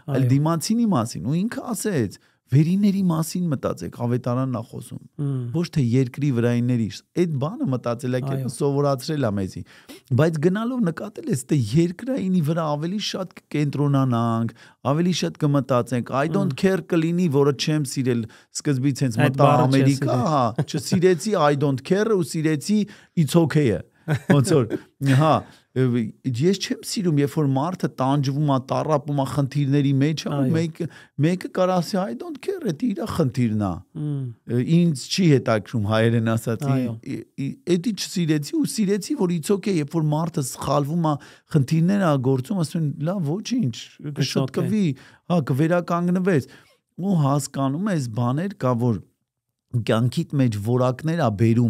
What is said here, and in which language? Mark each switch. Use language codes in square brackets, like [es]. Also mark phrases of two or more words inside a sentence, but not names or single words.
[hy] այլ դիմացինի մասին ու ինքը ասեց, վերիների մասին մտածեք, ավետարանն է խոսում, ոչ թե երկրի վրայինների, այդ բանը մտածելակերպը սովորացրել է մեզի, բայց գնալով նկատել ես, թե երկրայինի վրա ավելի շատ կկենտրոնանանք, ավելի շատ կմտածենք, [en] I don't care [hy] կլինի, որը չեմ սիրել, սկզբից հենց մտա Ամերիկա, չսիրեցի [en] I don't care [hy] ու սիրեցի [en] it's okay- [hy] ը, ոնց որ, հա, ես չեմ սիրում, երբ որ մարդը տանջվում է, տառապում է խնդիրների մեջ, մեկը կարող ասի [en] I don't care, [hy] դա իր խնդիրն է։ Ինձ չի հետաքրում հայերեն ասած, էդի չսիրեցի ու սիրեցի, որ [en] it's okay, [hy] երբ որ մարդը սխալվում է, խնդիրներ է գործում, ասում են, լավ, ոչինչ, կշտկվի, հա, կվերականգնվես։ Ու հասկանում ես բաներ կա, որ կյանքիդ մեջ որակներ է բերում